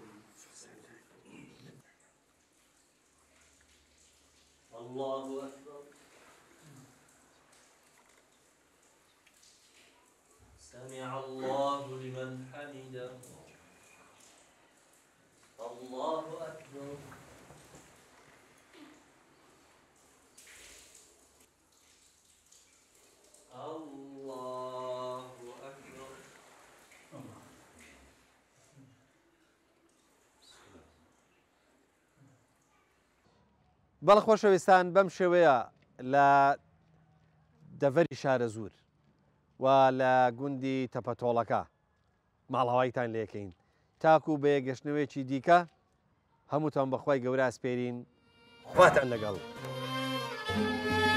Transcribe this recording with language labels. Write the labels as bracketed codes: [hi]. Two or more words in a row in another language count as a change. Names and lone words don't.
[ar] الله أكبر سمع الله لمن حمده الله أكبر الله أكبر [ckb] بەڵە خۆشەویستان بەم شێوەیە لە دەڤەری شارە زوور و لە گوندی تەپەتۆڵەکە ماڵهەوایتان لێکەین تاکو بە یەگەشتنەوەیەکی دیکە هەمووتان بەخوای گەورە ئەسپێرین خواتان لەگەڵ.